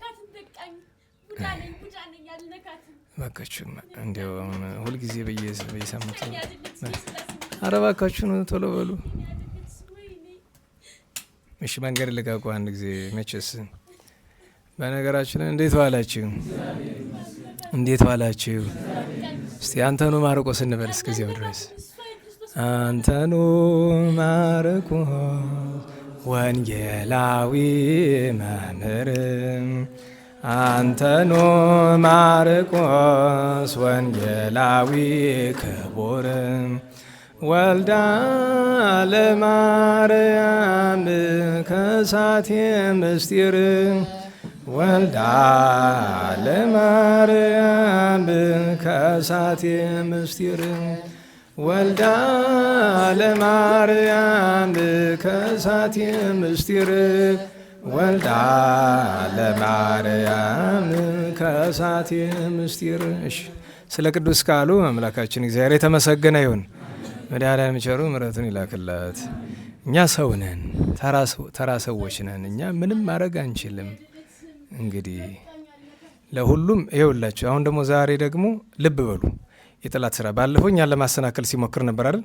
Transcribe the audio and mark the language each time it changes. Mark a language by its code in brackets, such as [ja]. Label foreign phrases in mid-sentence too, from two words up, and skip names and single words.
[am] እባካችሁ እንዲያው ሁልጊዜ በየሳምንቱ ኧረ እባካችሁ ነው ቶሎ በሉ እሺ። መንገድ ልቀቁ አንድ ጊዜ መቼስ። በነገራችን እንዴት ዋላችሁ? እንዴት ዋላችሁ? እስቲ [gez] አንተኑ ማርቆስ [am] እንበል እስከዚያው ድረስ። [gez] አንተኑ ማርቆስ ወንጌላዊ መምህር፣ አንተኑ ማርቆስ ወንጌላዊ ክቡር፣ ወልዳ ለማርያም ከሳቴ ምስጢር፣ ወልዳ ለማርያም ከሳቴ ምስጢር፣ ወልዳ ለማርያም ከሳቴ ምስጢር፣ ወልዳ ለማርያም ከሳቴ ምስጢር። [am] እሺ ስለ ቅዱስ ቃሉ አምላካችን እግዚአብሔር የተመሰገነ ይሁን። መድኃኔዓለም ቸሩ ምሕረቱን ይላክላት። እኛ ሰው ነን፣ ተራ ሰዎች ነን። እኛ ምንም ማድረግ አንችልም። እንግዲህ ለሁሉም ይኸውላችሁ። አሁን ደግሞ ዛሬ ደግሞ ልብ በሉ የጠላት ስራ። ባለፈው እኛን ለማሰናከል ሲሞክር ነበር አይደል?